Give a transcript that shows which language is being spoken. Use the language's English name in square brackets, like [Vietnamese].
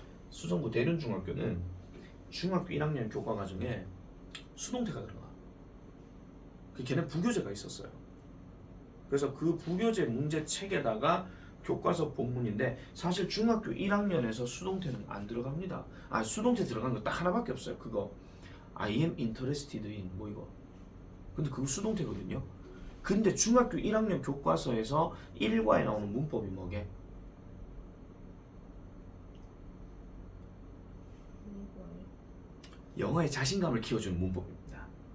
[Korean] 수성구 대륜중학교는 중학교 1학년 교과 과정에 수동태가 들어가. 걔는 부교재가 있었어요. 그래서 그 부교재 문제책에다가 교과서 본문인데 사실 중학교 1학년에서 수동태는 안 들어갑니다. 수동태 들어간 거 딱 하나밖에 없어요. [English] 그거 I am interested in [Korean] 뭐 이거. 근데 그거 수동태거든요. 근데 중학교 1학년 교과서에서 1과에 나오는 문법이 뭐게? 영어의 자신감을 키워주는 문법입니다.